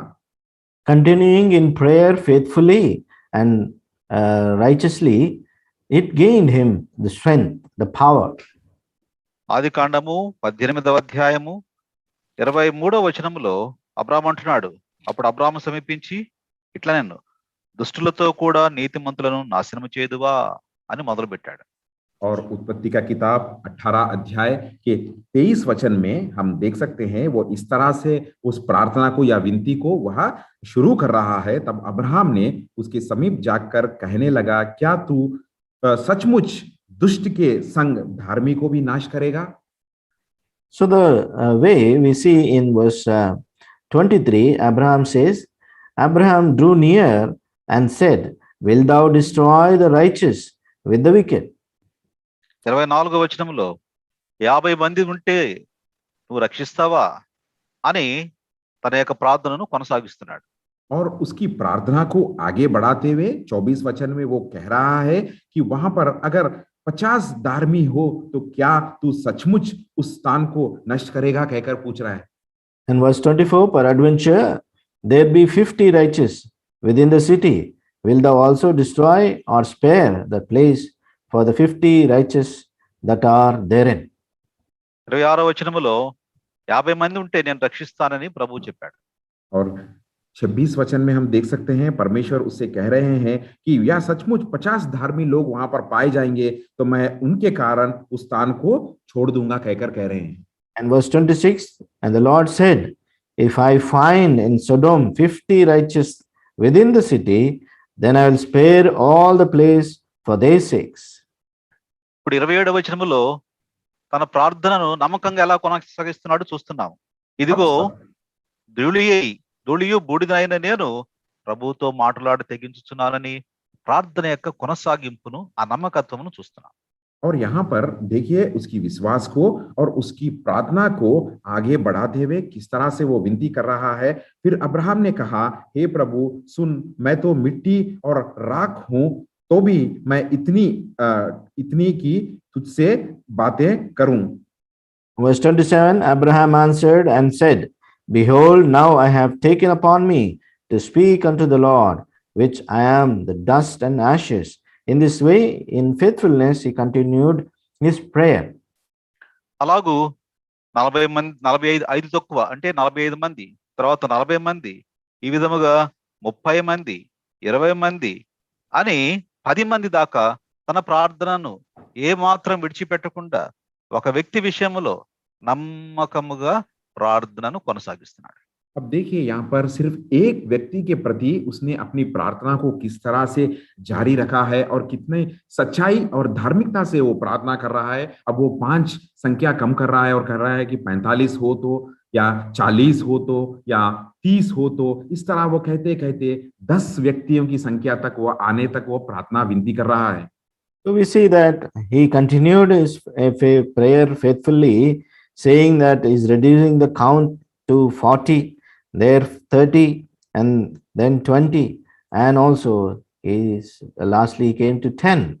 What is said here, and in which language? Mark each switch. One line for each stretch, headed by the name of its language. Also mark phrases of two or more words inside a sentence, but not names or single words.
English: Continuing in prayer faithfully and righteously, it gained him the strength, the power.
Telugu: ఆది కాండము 18వ అధ్యాయము 23వ వచనములో అబ్రాము అంటున్నాడు, అప్పుడు అబ్రాము సమీపించి ఇట్లా నేను దుష్టులతో కూడా నీతిమంతులను నాశనము చేదువా అని మొదలు పెట్టాడు.
Hindi: और उत्पत्ति का किताब 18 अध्याय के 23 वचन में हम देख सकते हैं वो इस तरह से उस प्रार्थना को या विनती को वह शुरू कर रहा है। तब अब्राहम ने उसके समीप जाकर कहने लगा, क्या तू सचमुच दुष्ट के संग धार्मी को भी नाश करेगा?
English: So the way we see in verse 23, Abraham says, Abraham drew near and said, will thou destroy the righteous with the wicked?
Telugu: 24వ వచనంలో 50 మంది ఉంటే నువ్వు రక్షిస్తావా అని తన యొక్క ప్రార్థనను కొనసాగిస్తున్నాడు.
Hindi: और उसकी प्रार्थना को आगे बढ़ाते हुए 24 वचन में वो कह रहा है कि वहां पर अगर 50 धार्मी हो तो क्या तू सचमुच उस स्थान को नष्ट करेगा कहकर पूछ रहा है।
English: In verse 24, peradventure there be 50 righteous within the city, will thou also destroy or spare the place for the 50 righteous that are therein?
Telugu: 26వ వచనములో 50 మంది ఉంటే నేను రక్షిస్తానని ప్రభువు చెప్పాడు.
Hindi: और 26 वचन में हम देख सकते हैं परमेश्वर उससे कह रहे हैं कि या सचमुच 50 धार्मी लोग वहां पर पाए जाएंगे तो मैं उनके कारण उस स्थान को छोड़ दूंगा कहकर कह रहे हैं।
English: And verse 26, and the Lord said, if I find in Sodom 50 righteous within the city, then I will spare all the place for their sakes.
Telugu: ఇప్పుడు 27వ వచనములో తన ప్రార్థనను నమ్మకంగా ఎలా కొనసాగిస్తున్నాడు చూస్తున్నాం. ఇదిగో ధూళియు బూడిదైన నేను ప్రభువుతో మాట్లాడి తెగించుచున్నానని ప్రార్థన యొక్క కొనసాగింపును, ఆ నమ్మకత్వమును చూస్తున్నాం.
Hindi: और यहाँ पर देखिए उसकी विश्वास को और उसकी प्रार्थना को आगे बढ़ाते हुए किस तरह से वो विनती कर रहा है। फिर अब्राहम ने कहा, हे प्रभु सुन, मैं तो मिट्टी और राख हूं, तो भी मैं इतनी की तुझसे बातें करूं।
English: Verse 27, Abraham answered and said, behold, now I have taken upon me to speak unto the Lord, which I am the dust and ashes. In this way, in faithfulness, he continued his prayer.
Telugu: అలాగూ 45 తక్కువ అంటే 45 మంది, తర్వాత 40 మంది, ఈ విధముగా 30 మంది, 20 మంది అని 10 మంది దాకా తన ప్రార్థనను ఏ మాత్రం విడిచిపెట్టకుండా ఒక వ్యక్తి విషయంలో నమ్మకముగా ప్రార్థనను కొనసాగిస్తున్నాడు.
Hindi: अब देखिए यहाँ पर सिर्फ एक व्यक्ति के प्रति उसने अपनी प्रार्थना को किस तरह से जारी रखा है और कितने सच्चाई और धार्मिकता से वो प्रार्थना कर रहा है। अब वो 5 संख्या कम कर रहा है और कर रहा है कि 45 हो तो, या 40 हो तो, या 30 हो तो, इस तरह वो कहते कहते 10 व्यक्तियों की संख्या तक वो आने तक वो प्रार्थना विनती कर रहा है।
English: So we see that he continued his prayer faithfully, saying that he's reducing the count to 40, there 30, and then 20, and also is lastly came to 10.